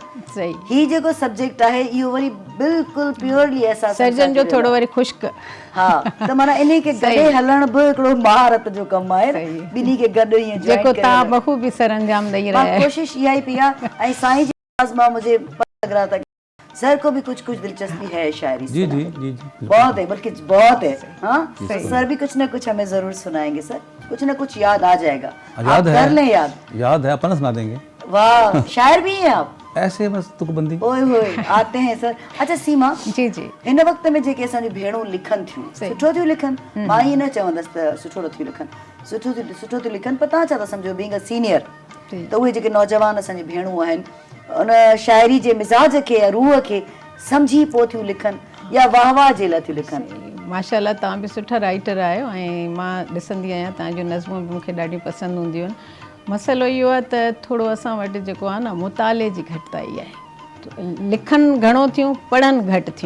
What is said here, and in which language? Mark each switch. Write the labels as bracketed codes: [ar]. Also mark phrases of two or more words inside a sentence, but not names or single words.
[sd] सही, ही जेको सब्जेक्ट आहे इहो वरी बिल्कुलु प्योरली एहसास सर्जन जो थोरो वरी ख़ुश्क। हा, त माना इन खे गॾे हलण बि हिकिड़ो महारत जो कमु आहे, ॿिन्ही खे गॾु ईअं जेको तव्हां बख़ूबी सरअंजाम ॾेई रहिया आहियो। कोशिश इहा ई पई आहे। ऐं साईं जी आवाज़ मां [hi] मुझे पता लग रहा था सर को भी कुछ दिलचस्पी है शायरी से। जी जी जी जी बहुत है, बल्कि बहुत है। हाँ, सर भी कुछ ना कुछ हमें जरूर सुनाएंगे सर, कुछ ना कुछ याद आ जाएगा, आप कर लें याद है, अपन सुना देंगे। वाह, शायर भी हैं आप? ऐसे बस तुकबंदी ओए होए आते हैं सर। अच्छा सीमा जी जी, [sd] हिन वक़्त में जेके असांजी भेणूं लिखनि थियूं, सुठो थियूं लिखनि, मां ईअं न चवंदसि त सुठो नथियूं लिखनि, सुठो थियूं लिखनि, पर तव्हां छा था सम्झो [en] being a senior, [sd] त उहे जेके नौजवान असांजी भेणूं आहिनि उन शाइरी जे मिज़ाज खे या रूह खे सम्झी पोइ थियूं लिखनि या वाह वाह जे लाइ थियूं लिखनि? माशाल्लाह तव्हां बि सुठा राइटर आहियो ऐं मां ॾिसंदी आहियां तव्हांजूं नज़मूं बि मूंखे ॾाढियूं पसंदि हूंदियूं आहिनि। मसइलो इहो आहे त थोरो असां वटि जेको आहे न मुताले जी घटिताई आहे, लिखनि घणो थियूं, पढ़नि घटि थियूं।